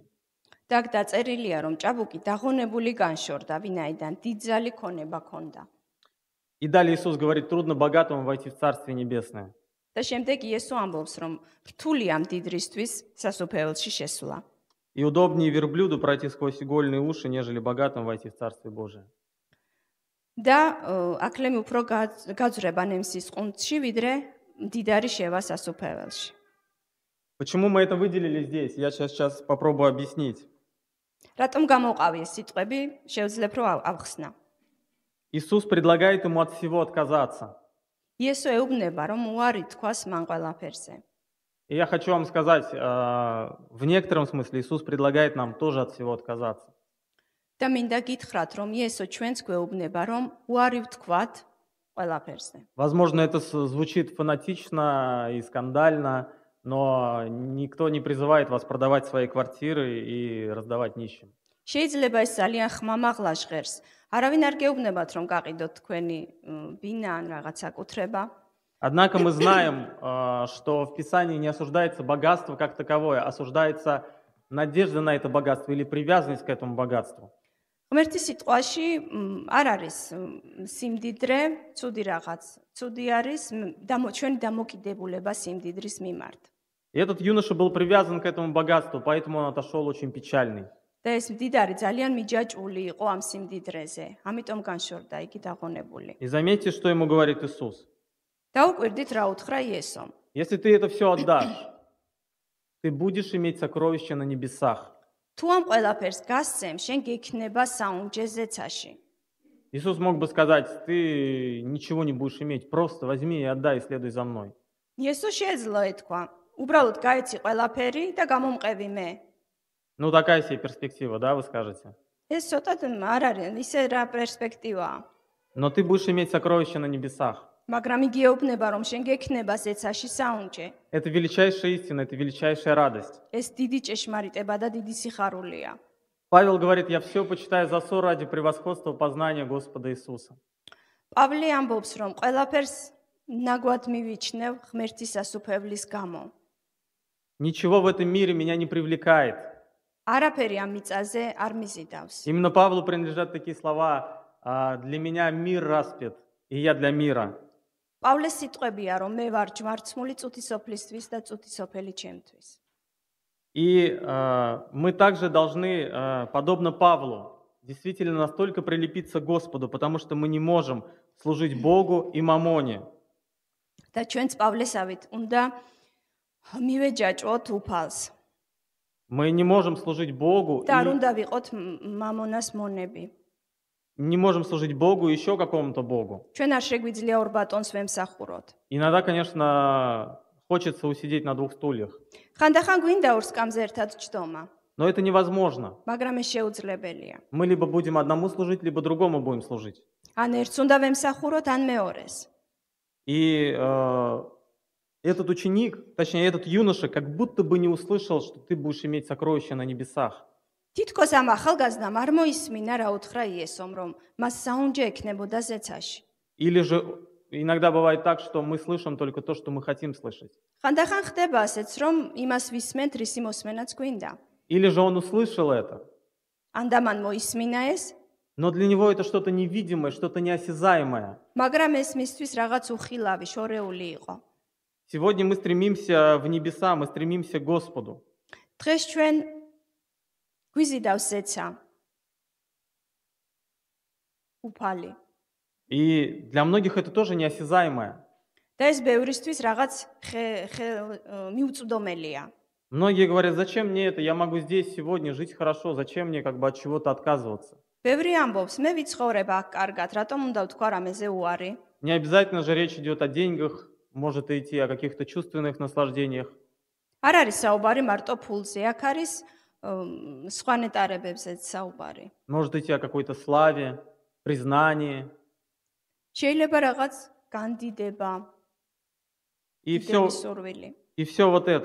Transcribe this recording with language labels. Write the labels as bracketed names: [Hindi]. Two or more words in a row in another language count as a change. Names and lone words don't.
[Georgian] და დაწერილია, რომ ჭაბუკი დაღონებული განშორდა, ვინაიდან დიდძალი ქონება ჰქონდა. [Russian] И далее Иисус говорит: трудно богатому войти в Царствие Небесное. [Georgian] და შემდეგ იესო ამბობს, რომ რთულია მდიდრისთვის სასუფეველში შესვლა. [Russian] И удобнее верблюду пройти сквозь игольные уши, нежели богатым войти в Царствие Божие. [Georgian] და აკლემი უფრო გაძრება ნემსის ყუნწში, ვიდრე მდიდარი შევა სასუფეველში. [Russian] Почему мы это выделили здесь? Я сейчас попробую объяснить. [Georgian] რატომ გამოყავი ეს სიტყვები? შევძლებ რომ ავხსნა. [Russian] Иисус предлагает ему от всего отказаться. [Georgian] იესო ეუბნება, რომ უარი თქვას მან ყველაფერზე. [Russian] И я хочу вам сказать, в некотором смысле Иисус предлагает нам тоже от всего отказаться. [Georgian] და მინდა გითხრათ, რომ იესო ჩვენს გვეუბნება, რომ უარი ვთქვათ ყველაფერზე. [Russian] Возможно, это звучит фанатично и скандально, но никто не призывает вас продавать свои квартиры и раздавать нищим. [Georgian] შეიძლება ეს ძალიან ხმამაღლა ჟღერს. არავინ არ გეუბნებათ, რომ გაყიდოთ თქვენი ბინა ან რაღაცა კუთრება. [Russian] Однако мы знаем, что в Писании не осуждается богатство как таковое, осуждается надежда на это богатство или привязанность к этому богатству. [Georgian] ღმერთის სიტყვაში არ არის სიმდიდრე, ცუდი რაღაც. ცუდი არის ჩვენი დამოკიდებულება სიმდიდრის მიმართ. [Russian] И этот юноша был привязан к этому богатству, поэтому он отошел очень печальный. [Georgian] და ეს მდიდარი ძალიან მიჯაჭვული იყო ამ სიმდიდრეზე. ამიტომ განშორდა იგი დაღონებული. [Russian] И заметьте, что ему говорит Иисус. [Georgian] დაუკვირდით რა უთხრა იესომ. [Russian] Если ты это все отдашь, ты будешь иметь сокровища на небесах. [Georgian] თუ ამ ყველაფერს გასცემ, შენ გექნება საუნჯე ზეცაში. [Russian] Иисус мог бы сказать: ты ничего не будешь иметь, просто возьми и отдай, и следуй за мной. [Georgian] იესო შეეძლო ეთქვა, უბრალოდ გაეცი ყველაფერი და გამომყევი მე. [Russian] Ну, такая себе перспектива, да, вы скажете? [Georgian] ეს ცოტა არ არის ისე რა პერსპექტივაა. [Russian] Но ты будешь иметь сокровища на небесах. [Georgian] მაგრამ იგი ეუბნება, რომ შენ გექნება ზეცაში საუნჯე. [Russian] Это величайшая истина, это величайшая радость. [Georgian] ეს დიდი ჭეშმარიტება და დიდი სიხარულია. [Russian] Павел говорит: я все почитаю за ссор ради превосходства познания Господа Иисуса. [Georgian] პავლე ამბობს, რომ ყველაფერს ნაგვად მივიჩნევ ღმერთის სასუფეველის გამო. [Russian] Ничего в этом мире меня не привлекает. [Georgian] არაფერი ამ მიწაზე არ მიზიდავს. [Russian] Именно Павлу принадлежат такие слова: для меня мир распят, и я для мира. [Georgian] პავლეს სიტყვებია, რომ მე ვარ ჯვარცმული წუთისოფლისთვის და წუთისოფელი ჩემთვის. [Russian] И мы также должны, подобно Павлу, действительно настолько прилепиться к Господу, потому что мы не можем служить Богу и мамоне. [Georgian] და ჩვენც პავლესავით უნდა მივეჯაჭვოთ უფალს. [Russian] Мы не можем служить Богу [Georgian] და არ უნდა ვიყოთ მამონას მონები. [Russian] не можем служить Богу и еще какому-то Богу. [Georgian] ჩვენ არ შეგვიძლია ორ ბატონს ვემსახუროთ. [Russian] Иногда, конечно, хочется усидеть на двух стульях. [Georgian] ხანდახან გვინდა ორ სკამზე ერთად ჭდომა, [Russian] Но это невозможно. [Georgian] მაგრამ ეს შეუძლებელია. [Russian] Мы либо будем одному служить, либо другому будем служить. [Georgian] ან ერთს უნდა ვემსახუროთ, ან მეორეს. [Russian] И этот ученик, точнее этот юноша, как будто бы не услышал, что ты будешь иметь сокровища на небесах. [Georgian] თითქოს ამ ახალგაზრდამ არ მოისმინა რა უთხრა იესომ, რომ მას საუნჯე ექნებოდა ზეცაში. [Russian] Или же иногда бывает так, что мы слышим только то, что мы хотим слышать. [Georgian] ხანდახან ხდება ასეც, რომ იმას ვისმენთ, რისი მოსმენაც გვინდა. [Russian] Или же он услышал это, [Georgian] ან და მან მოისმინა ეს, [Russian] но для него это что-то невидимое, что-то неосязаемое. [Georgian] მაგრამ ეს მისთვის რაღაც უხილავი, შორეული იყო. [Russian] Сегодня мы стремимся в небеса, мы стремимся к Господу. [Georgian] დღეს ჩვენ გვიზიდავს ზეცა. უფალი. [Russian] И для многих это тоже неосязаемое. [Georgian] და ეს ბევრისთვის რაღაც მიუწვდომელია. [Russian] Многие говорят, зачем мне это, я могу здесь сегодня жить хорошо, зачем мне как бы от чего-то отказываться. [Georgian] ბევრი ამბობს, მე ვიცხოვრებ აქ კარგად, რატომ უნდა ვთქვა რამეზე უარი? [Russian] Не обязательно же речь идет о деньгах, может идти о каких-то чувственных наслаждениях. [Georgian] არ არის საუბარი მარტო ფულზე, აქ არის სხვა ნეტარებებზეც საუბარი. [Russian] Может идти о какой-то славе, признании. [Georgian] შეიძლება რაღაც განდიდება, [Russian] И [Georgian] სურვილი. [Russian] все вот это.